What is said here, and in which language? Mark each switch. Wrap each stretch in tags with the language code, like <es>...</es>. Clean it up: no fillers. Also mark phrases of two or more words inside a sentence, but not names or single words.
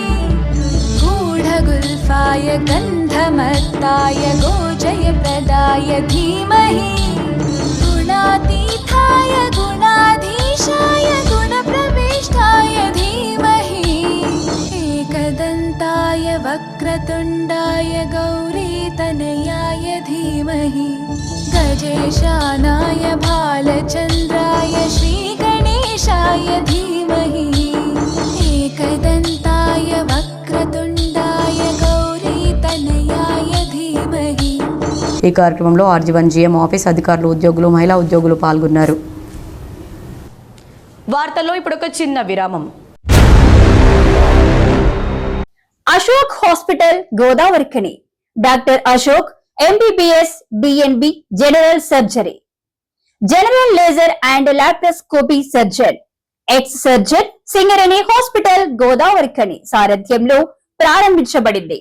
<sa>गूढगुल्फाय गन्धमत्ताय गोजयप्रदाय धीमहि गुणातीताय गुणाधीशाय गुणप्रविष्टाय धीमहि एकदन्ताय वक्रतुण्डाय गौरीतनयाय धीमहि गजेशानाय बालचन्द्राय श्रीगणेशाय धीमहि एकदन्ताय वक्रतुण्डाय गौरीतनयाय धीमहि।</sa> <te>ఈ కార్యక్రమంలో ఆర్జీవన్</te> <en>GM office</en> <te>అధికారులు, ఉద్యోగులు, మహిళా ఉద్యోగులు పాల్గొన్నారు. వార్తల్లో ఇప్పుడు ఒక చిన్న విరామం. అశోక్ హాస్పిటల్ గోదావరిఖని. డాక్టర్ అశోక్</te> <en>MBBS DNB general surgery, general laser and laparoscopy surgeon, ex surgeon</en> <te>సింగరేణి హాస్పిటల్ గోదావరిఖని సారథ్యంలో ప్రారంభించబడింది.</te>